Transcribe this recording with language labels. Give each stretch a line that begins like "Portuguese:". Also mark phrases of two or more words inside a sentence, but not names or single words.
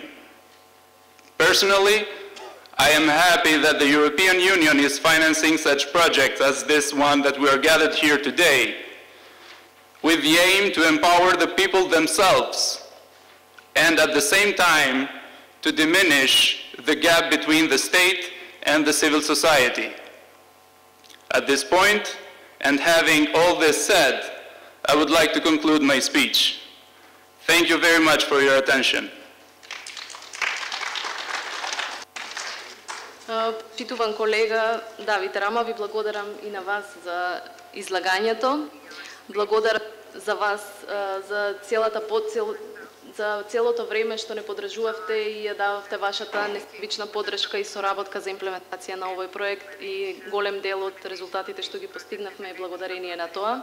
English: Personally, I am happy that the European Union is financing such projects as this one that we are gathered here today, with the aim to empower the people themselves and at the same time to diminish the gap between the state and the civil society. At this point, and having all this said, I would like to conclude my speech. Thank you very much for your attention.
Macedonian: Почитуван колега Давид Рама, ви благодарам и на вас за излагањето. Благодарам за вас за за целото време што не подржувавте и ја дававте вашата несебична подршка и соработка за имплементација на овој проект и голем дел од резултатите што ги постигнавме е благодарение на тоа.